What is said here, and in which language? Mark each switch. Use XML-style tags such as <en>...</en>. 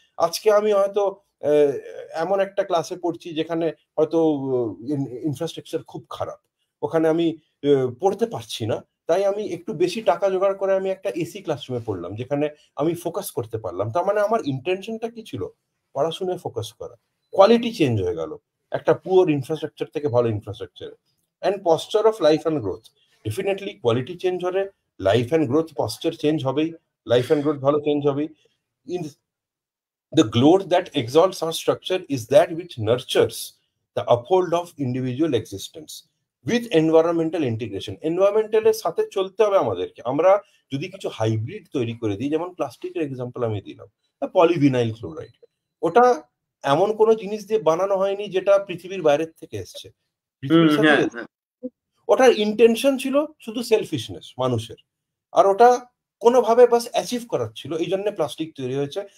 <bn>আজকে আমি হয়তো এমন একটা ক্লাসে পড়ছি যেখানে হয়তো ইনফ্রাস্ট্রাকচার খুব খারাপ, ওখানে আমি পড়তে পারছি না, তাই আমি একটু বেশি টাকা জোগাড় করে আমি একটা এসি ক্লাসরুমে পড়লাম, যেখানে আমি ফোকাস করতে পারলাম। তার মানে আমার ইন্টেনশনটা কি ছিল, পড়াশোনায় ফোকাস করা। কোয়ালিটি চেঞ্জ হয়ে গেল একটা পুয়ার ইনফ্রাস্ট্রাকচার থেকে ভালো infrastructure. And posture of life and growth, definitely quality change হলে life and growth posture change হবেই, লাইফ অ্যান্ড গ্রোথ ভালো চেঞ্জ হবেই।</bn> <en>In the growth that exalts our structure is that which nurtures the uphold of individual existence with environmental integration.</en> <bn>এনভায়রনমেন্টালের সাথে চলতে হবে আমাদেরকে। আমরা যদি কিছু হাইব্রিড তৈরি করে দিই, যেমন প্লাস্টিকের এক্সাম্পল আমি দিলাম, পলিভিনাইল ক্লোরাইড। ওটা এমন কোনো জিনিস দিয়ে বানানো হয়নি যেটা পৃথিবীর বাইরের থেকে এসছে, পৃথিবীর সাথে ওটার ইন্টেনশন ছিল শুধু সেলফিশনেস মানুষের, আর ওটা কোনোভাবে বাস অ্যাচিভ করার ছিল, এই জন্য প্লাস্টিক তৈরি হয়েছে।</bn>